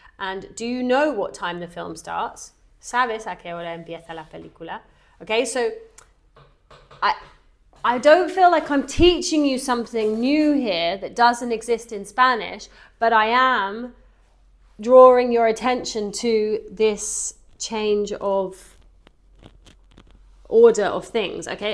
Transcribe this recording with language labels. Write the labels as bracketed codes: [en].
[en] And do you know what time the film starts? [es] ¿Sabes a qué hora empieza la película? [en] Okay, so I don't feel like I'm teaching you something new here that doesn't exist in Spanish, but I am drawing your attention to this change of order of things, okay?